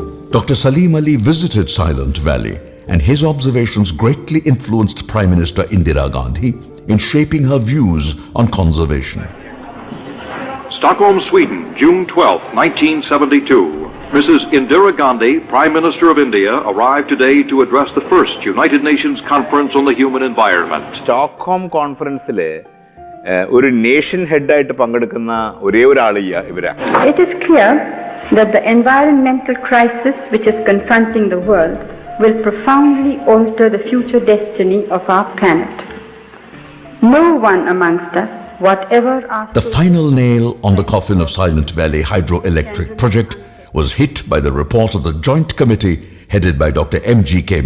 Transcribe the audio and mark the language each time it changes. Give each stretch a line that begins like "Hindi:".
English: Dr. Salim Ali visited Silent Valley, and his observations greatly influenced Prime Minister Indira Gandhi in shaping her views on conservation. Stockholm, Sweden, June 12, 1972. Mrs. Indira Gandhi, Prime Minister of India, arrived today to address the first United Nations Conference on the Human Environment.
Malayalam: Stockholm കോൺഫറൻസിൽ ഒരു nation ഹെഡായിട്ട് പങ്കെടുക്കുന്ന ഒരേ ഒരാൾ ഇവരാണ്.
English: It is clear that the environmental crisis which is confronting the world will profoundly alter the future destiny of our planet. No one amongst us, whatever our... The final nail on the coffin of Silent Valley hydroelectric project was hit by the report of the joint committee headed by Dr. M.G.K.